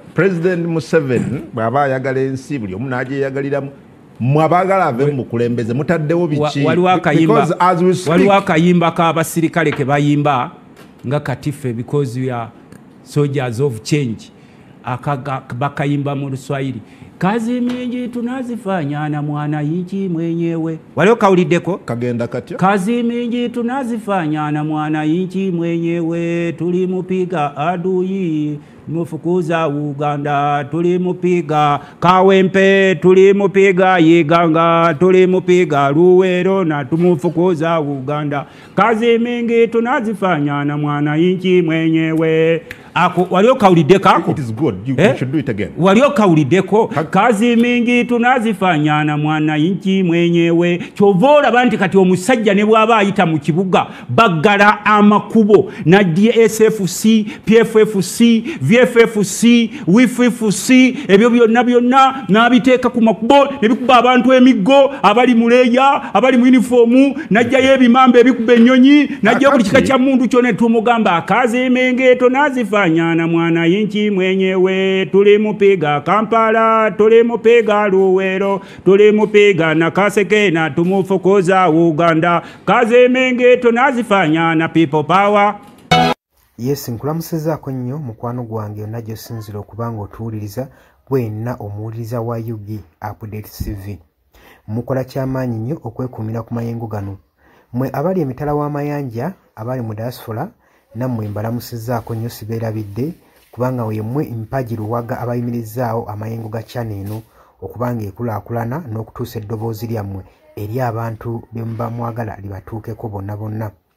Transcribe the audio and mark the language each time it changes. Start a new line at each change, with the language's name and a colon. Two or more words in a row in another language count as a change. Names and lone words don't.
Ganda: President Museveni bw'aba ayagala ensi buli omu n'agyeyagaliramu mwabagala ave mu kulembeze mutaddewo biki waliwo akayimba k'abasirikale ke bayimba nga katife
English: because we are soldiers of change
Ganda: bakayimba mu Luswahili
Swahili: kazi mingi tunazifanya na mwananchi mwenyewe.
Ganda: Waliwo kauliddeko kagenda katya
Swahili: kazi mingi tunazifanya na mwananchi mwenyewe, tulimupiga adui mufukuza Uganda, tulimupiga Kawempe, tulimupiga Iganga, tulimupiga Luwero na tumufukuza Uganda. Kazi mingi tunazifanya na mwananchi mwenyewe.
Ganda: Waliwo kauliddeko ako?
English: It is good. You should do it again.
Ganda: Waliwo kauliddeko
Swahili: kazi mingi tunazifanya na mwananchi mwenyewe.
Ganda: Chovola banti kati omusajja ne bwaba ayita mu kibuga baggala amakubo na DSFC, PFFC, VFFC, WFFC ebyo byonna n'abiteeka ku makubo ne bikuba abantu emiggo abali mu leya abali mu uniform najjayo ebimamba ebikuba ennyonyi najjayo buli kika kya muntu kyone tumugamba
Swahili: kazi mingi tunazifanya na mwananchi mwenyewe, tulimupiga Kampala, tulimupiga Luwero, tulimupiga na Kaseke na tumufukuza Uganda. Kazi mingi tunazifanya na
English: people power.
Ganda: Yes, nkulamusizaako nnyo mukwano gwange yonna gy'osinzira okubanga otuwuliriza gwenna omuwuliriza wa UG Update TV. Mukola kyamaanyi nnyo okwekuumira ku mayengo gano. Mmwe abali emitala w'amayanja abali mu diaspora nammwe mbalamusizaako nnyo sibeerabidde kubanga wemmwe mpagi luwaga abayimirizaawo amayengo ga channel eno okubanga ekulaakulana n'okutuusa eddoboozi lyammwe eri abantu be muba mwagala libatuukeko bonna bonna.